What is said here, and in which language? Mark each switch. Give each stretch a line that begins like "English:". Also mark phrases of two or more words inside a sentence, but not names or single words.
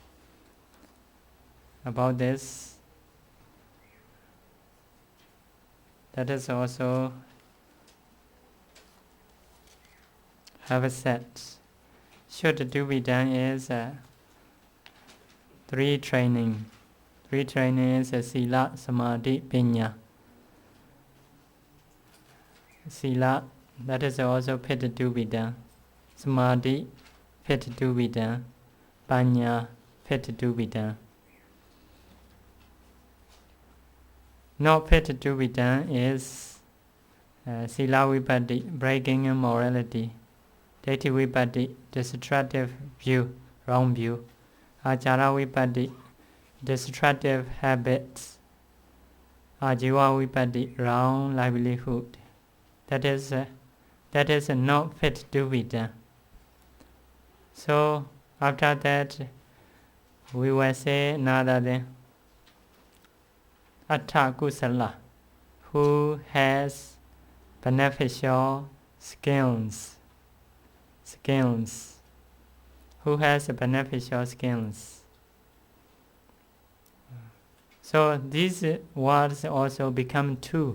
English: About this, that is also have said. Should do be done is three training. Three training is
Pali: sila, samadhi, pinya.
English: Sila, that is also fit to be done. Samadhi, fit to be done. Panya, fit to be done. Not fit to be done is
Pali: sila vipatti,
English: breaking immorality.
Pali: Deity vipatti,
English: destructive view, wrong view.
Pali: Achara vipatti,
English: destructive habits.
Pali: Ajiva vipatti,
English: wrong livelihood. That is not fit to be done. So after that, we will say another thing.
Pali: Atta kusala,
English: who has beneficial skills. Who has beneficial skills. So these words also become two.